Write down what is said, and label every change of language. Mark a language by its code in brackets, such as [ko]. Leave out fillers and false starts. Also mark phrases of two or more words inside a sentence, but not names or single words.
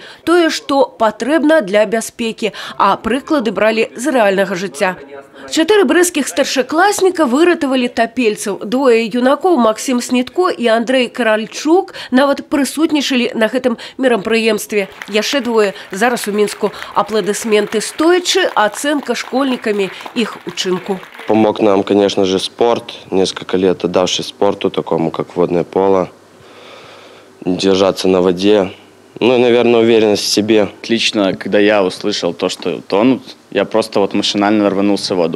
[be] Тое, што патрэбна для бяспекі, а прыклады бралі з рэальнага жыцця. 4 брэсцкіх старшакласніка выратавалі тапельцаў. Двое юнакоў, Максим Снітко і Андрей Каральчук, нават прысутнічалі на гэтым мерапрыемстве. Яшчэ двое зараз у Мінску. Апладысменты стоячы, ацэнка [ru] школьниками их [be] учинку. [ru] Помог нам, конечно же, спорт. Несколько лет отдавший спорту, такому как водное поло. Держаться на воде. Ну и, наверное, уверенность в себе. Лично, когда я услышал то, что тонут, я просто машинально рванулся в воду.